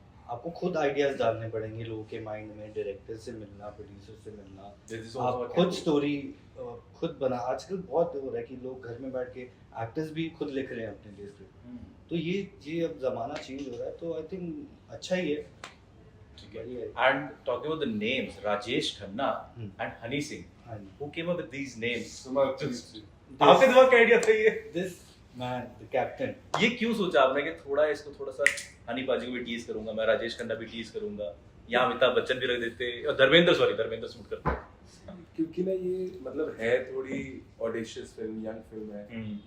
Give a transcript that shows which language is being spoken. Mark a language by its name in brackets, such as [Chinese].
[Hindi] आपको खुद आइडियाज़ डालने पड़ेंगे लोगों के माइंड में, डायरेक्टर से मिलना, प्रोड्यूसर से मिलना, आप खुद स्टोरी खुद बना. आजकल बहुत हो रहा है कि लोग घर में बैठ के एक्टर्स भी खुद लिख रहे हैं अपने लिए स्क्रिप्ट. तो ये अब ज़माना चेंज हो रहा है, तो आई थिंक अच्छा ही है. [English] And talking about the names, Rajesh Khanna and Honey Singh, who came up with these names? [Hindi] आपके दिमाग का आइडिया था ये? [English] This man, the captain. [Hindi] ये क्यों सोचा आपने कि इसको थोड़ा सा हनी पाजी को भी टीज करूंगा, मैं राजेश खन्ना भी टीज करूंगा, यहाँ अमिताभ बच्चन भी रख देते और धर्मेंद्र शूट करते. क्योंकि ना ये मतलब है थोड़ी ऑडिशियस फिल्म, यंग फिल्म है.